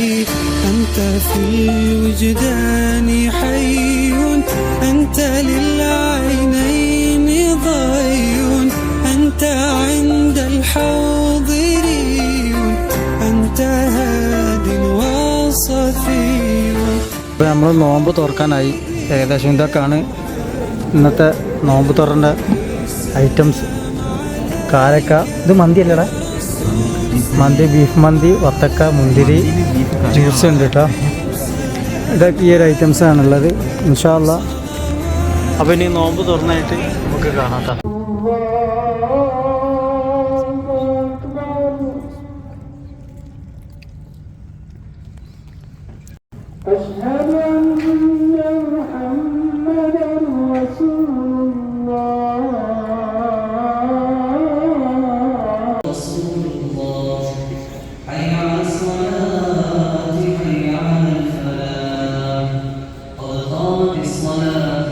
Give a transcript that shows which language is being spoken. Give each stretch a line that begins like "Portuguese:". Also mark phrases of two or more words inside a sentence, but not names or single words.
Arabic: أنت في الوجدان حي أنت للعينين ضي أنت عند الحاضرين أنت هاد وصفي.
Malayalam: ഇപ്പോൾ നമ്മൾ നോമ്പ് തുറക്കാനായി, ഏകദേശം ഇതൊക്കെയാണ് ഇന്നത്തെ നോമ്പ് തുറന്ന ഐറ്റംസ്. കാരക്ക, ഇത് മന്തി അല്ലടാ, മന്തി, ബീഫ് മന്തി, വത്തക്ക, മുന്തിരി, ജ്യൂസ് ഉണ്ട് കേട്ടോ. ഇതൊക്കെ ഈ ഒരു ഐറ്റംസാണുള്ളത്.
Arabic: إن شاء الله
Malayalam: അപ്പോൾ ഇനി നോമ്പ് തുറന്നായിട്ട് നമുക്ക് കാണാം കേട്ടോ.
Arabic: أشهد أن محمدا رسول الله. حي على الصلاة حي على الفلاح قد قامت الصلاة.